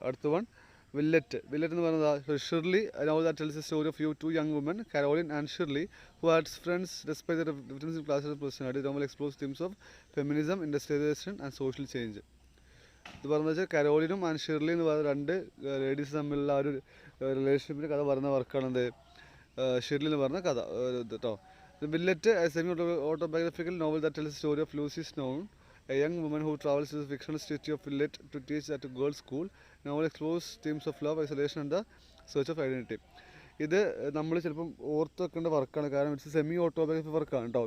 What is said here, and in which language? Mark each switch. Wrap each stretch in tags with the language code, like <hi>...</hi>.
<en>അടുത്ത one Villette എന്ന് പറയുന്നത് Shirley, novel that tells the story of two young woman Caroline and Shirley who had friends despite the difference in class and personality. Novel explores themes of feminism, industrialisation and social change.</en> <ml>ഇത് പറഞ്ഞതെന്ന് വെച്ചാൽ കരോളിനും and ഷിർലി എന്ന് പറയുന്ന രണ്ട് ladies തമ്മിലുള്ള ആ ഒരു റിലേഷൻഷിപ്പിൻ്റെ കഥ പറയുന്ന വർക്കാണെന്ത് ഷിർലി എന്ന് പറഞ്ഞ കഥ കേട്ടോ.</ml> <en>Villette semi autobiographical novel that tells the story of Lucy Snowe, a young woman who travels to the fictional city of Villet to teach at a girls' school. Novel explores themes of love, isolation and the search of identity.</en> <ml>ഇത് നമ്മൾ ചിലപ്പം ഓർത്ത് വെക്കേണ്ട വർക്കാണ്, കാരണം</ml> <en>it's semi autobiography</en> <ml>വർക്കാണ് കേട്ടോ.</ml>